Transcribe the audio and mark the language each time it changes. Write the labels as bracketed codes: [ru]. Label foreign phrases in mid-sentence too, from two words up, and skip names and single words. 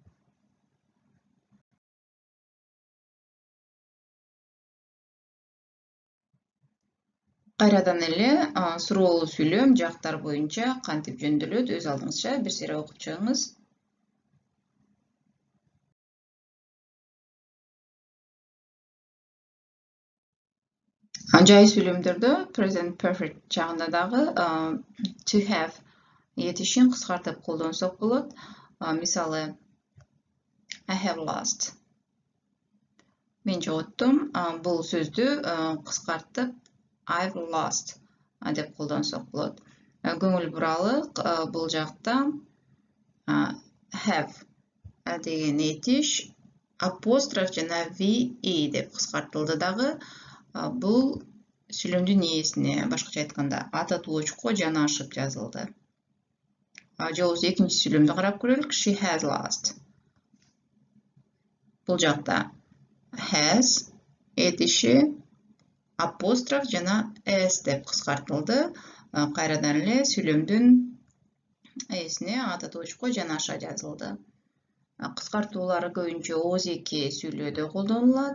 [ky] Кайрадан эле суроолуу сүйлөм жактар боюнча кантип жөндөлөт, өз алдыңызча бир сыйра окуп чыгыңыз. Жай сүйлөмдөрдө [en] present perfect [ky] чагында дагы [en] to have [ky] этишин кыскартып колдонсок болот. Мисалы, [en] I have lost. [ky] Мен жоготтум. Бул сөздү кыскартып [en] I've lost [ky] деп колдонсок болот. Көңүл буралык, бул жакта have деген этиш апостроф жана ve деп кыскартылды дагы. Бул сүйлөмдүн ээсине, башкача айтканда ата точко жанашып жазылды. Же болбосо экинчи сүйлөмдү карап көрөлүк. [en] She has lost. [ky] Бул жакта has этиши апостроф жана s деп кыскартылды. Кайрадан эле сүйлөмдүн ээсине ата точко жанаша жазылды. Кыскартуулары көбүнчө ооз эки сүйлөөдө колдонулат.